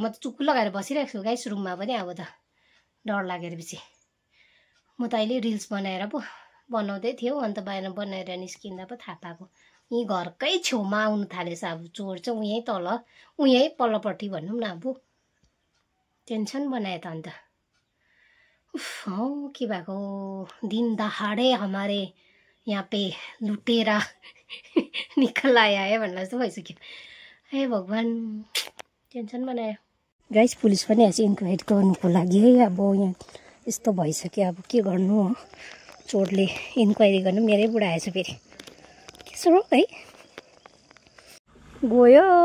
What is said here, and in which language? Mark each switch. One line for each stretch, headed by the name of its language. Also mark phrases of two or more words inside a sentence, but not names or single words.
Nepali: म त चुक्कु लगाएर बसिरहेको छु गाइस रुममा पनि। अब त डर लागेर पछि म त अहिले रिल्स बनाएर पो बनाउँदै थियो। अन्त बाहिर बनाएर निस्किँदा पो थाहा पाएको यहीँ घरकै छेउमा आउनु थालेछ। अब चोर चाहिँ उहीँ पल्लोपट्टि भनौँ न। अब टेन्सन बनायो त। अन्त के भएको
Hindi: दिन दहाडे हमारे यहाँ पे लुटेरा निकल आया है
Nepali: भन्ने जस्तो भइसक्यो। हे भगवान् टेन्सन बनायो। गाइस पुलिस पनि आएछ इन्क्वायरी गर्नुको लागि है। अब यहाँ यस्तो भइसक्यो। अब के गर्नु हो। चोरले इन्क्वायरी गर्नु मेरै बुढा आएछ फेरि। के सो है गयो।